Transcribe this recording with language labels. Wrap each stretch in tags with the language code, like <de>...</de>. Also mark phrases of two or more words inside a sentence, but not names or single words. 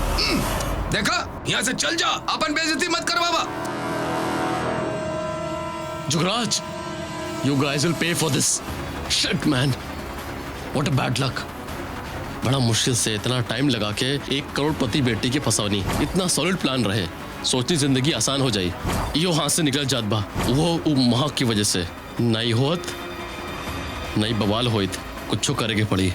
<bho>देखा, यहाँ से चल जा, अपन बेइज्जती मत कर बाबा। जुगराज,</bho> <en>You guys will pay for this. Shit, man. What a bad luck.</en> <bho>बड़ा मुश्किल से इतना टाइम लगा के 1 करोड़पति बेटी की फंसावनी, इतना सॉलिड प्लान रहे, सोचनी जिंदगी आसान हो जाई, यो हाथ से निकल जात बा, वो महक की वजह से। नहीं होत, नहीं बवाल होइत, कुछ करेगे पड़ी।</bho>